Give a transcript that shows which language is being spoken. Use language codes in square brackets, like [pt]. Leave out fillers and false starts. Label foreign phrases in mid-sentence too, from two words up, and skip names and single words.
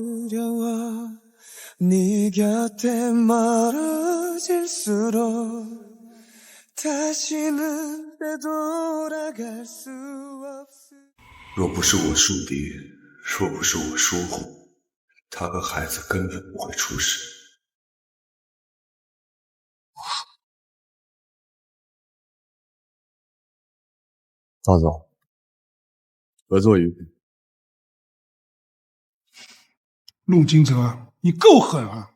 [zh] 若不是我樹敵，若不是我疏忽，他和孩子根本不會出事。老總，合作愉快。陸金澤，你夠狠啊！